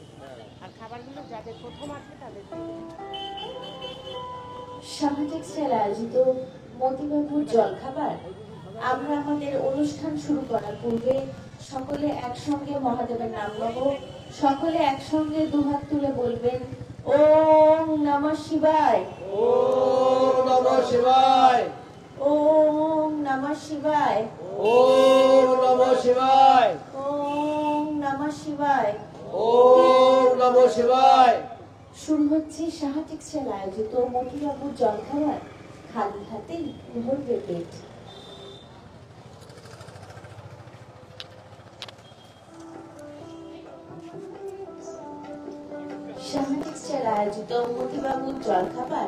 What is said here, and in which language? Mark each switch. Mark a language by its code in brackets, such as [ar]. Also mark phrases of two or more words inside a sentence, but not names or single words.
[bn] আর খাবারগুলো যাদের প্রথম আসবে তাদের শাহী টেক্সটাইল আয়োজিত মতিবাবুর জলখাবার। আমরা আমাদের অনুষ্ঠান শুরু করার পূর্বে সকলে একসঙ্গে মহাদেবের নাম নেব। সকলে একসঙ্গে দুহাত তুলে বলবেন [sa] ওম নমঃ শিবায়, ওম নমঃ শিবায়, ওম নমঃ শিবায়, ওম নমঃ শিবায়, ওম নমঃ শিবায়, ওম নমঃ শিবায়। [bn] শুরু হচ্ছে শাহী টেক্সটাইল আয়োজিত মতিবাবুর জলখাবার। খালি হাতেই ভরবে পেট। শাহী টেক্সটাইল আয়োজিত মতিবাবুর জলখাবার।